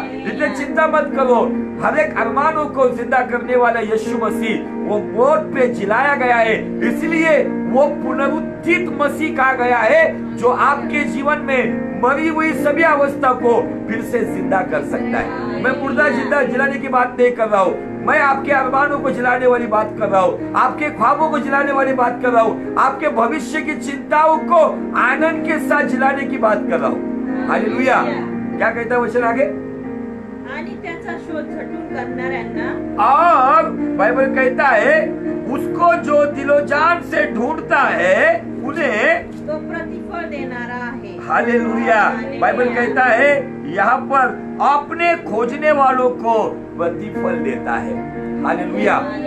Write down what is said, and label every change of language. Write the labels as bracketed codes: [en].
[hi] इसलिए चिंता मत करो, हर एक अरमानों को जिंदा करने वाला यीशु मसीह वो मौत पे जिलाया गया है, इसलिए वो पुनरुत्थित मसीह कहा गया है, जो आपके जीवन में मरी हुई सभी अवस्था को फिर से जिंदा कर सकता है। मैं मुर्दा जिंदा जिलाने की बात नहीं कर रहा हूँ, मैं आपके अरमानों को जिलाने वाली बात कर रहा हूँ, आपके ख्वाबों को जिलाने वाली बात कर रहा हूँ, आपके भविष्य की चिंताओं को आनंद के साथ जिलाने की बात कर रहा हूँ। हालेलुया। क्या कहता है वचन आगे? [mr] आणि त्याचा शोध झटून करणाऱ्यांना, [hi] और बाइबल कहता है उसको जो दिलो जान से ढूंढता है उन्हें [mr] तो प्रतिफल देणारा आहे। [hi] हालेलुया। बाइबल कहता है यहाँ पर अपने खोजने वालों को प्रतिफल देता है। हालेलुया।